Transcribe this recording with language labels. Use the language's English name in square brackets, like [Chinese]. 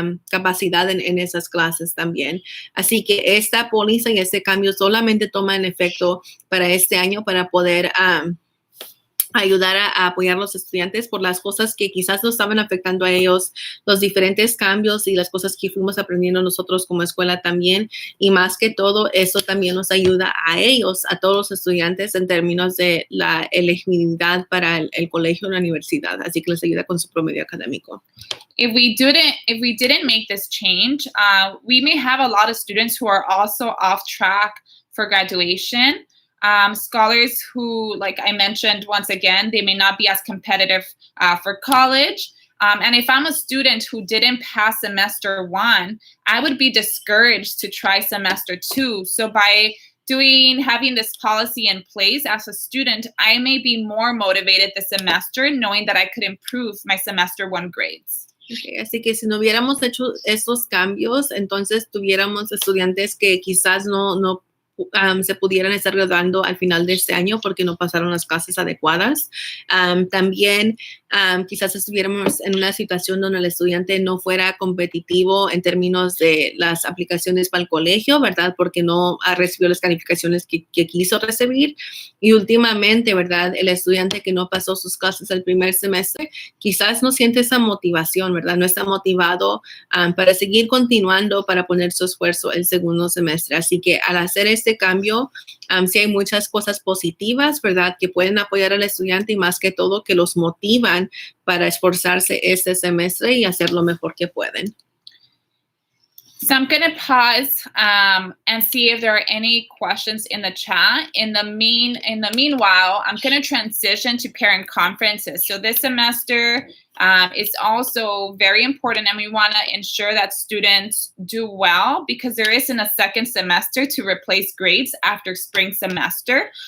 [Spanish] Capacidad en esas clases también. Así que esta póliza y este cambio solamente toma en efecto para este año para poder ayudar a apoyar a los estudiantes por las cosas que quizás nos estaban afectando a ellos, los diferentes cambios y las cosas que fuimos aprendiendo nosotros como escuela también. Y más que todo, eso también nos ayuda a ellos, a todos los estudiantes en términos de la elegibilidad para el colegio o la universidad. Así que les ayuda con su promedio académico. [English] If we didn't make this change, we may have a lot of students who are also off track for graduation. Scholars who, like I mentioned once again, they may not be as competitive for college. And if I'm a student who didn't pass semester 1, I would be discouraged to try semester 2. So by having this policy in place as a student, I may be more motivated this semester knowing that I could improve my semester 1 grades. [Spanish] Okay, así que si no hubiéramos hecho estos cambios, entonces tuviéramos estudiantes que quizás no se pudieran estar graduando al final de este año porque no pasaron las clases adecuadas. También quizás estuviéramos en una situación donde el estudiante no fuera competitivo en términos de las aplicaciones para el colegio, ¿verdad? Porque no recibió las calificaciones que quiso recibir. Y últimamente, ¿verdad? El estudiante que no pasó sus clases el primer semestre, quizás no siente esa motivación, ¿verdad? No está motivado para seguir continuando, para poner su esfuerzo el segundo semestre. Así que al hacer este cambio, sí hay muchas cosas positivas, ¿verdad? Que pueden apoyar al estudiante y más que todo que los motivan para esforzarse este semestre y hacer lo mejor que pueden. [English] So I'm going to pause and see if there are any questions in the chat. In the meanwhile, I'm going to transition to parent conferences. So this semester is also very important, and we want to ensure that students do well because there isn't a second semester to replace grades after spring semester.